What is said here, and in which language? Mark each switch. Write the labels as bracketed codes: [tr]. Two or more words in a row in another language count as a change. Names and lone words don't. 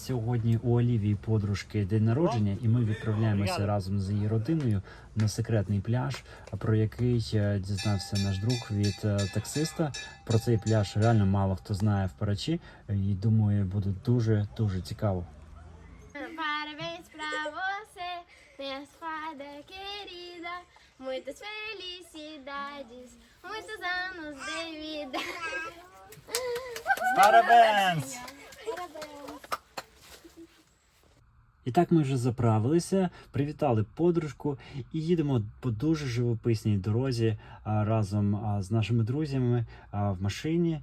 [uk] Сьогодні у Олівії подружки день народження, і ми відправляємося разом з її родиною на секретний пляж, про який дізнався наш друг від таксиста. Про цей пляж реально мало хто знає в Парачі, і думаю, буде дуже цікаво. [pt] Parabéns pra você, minha fada querida. Muitas felicidades, muitos anos de vida. [uk] Парабенс! І так ми вже заправилися, привітали подружку і їдемо по дуже живописній дорозі разом з нашими друзями в машині.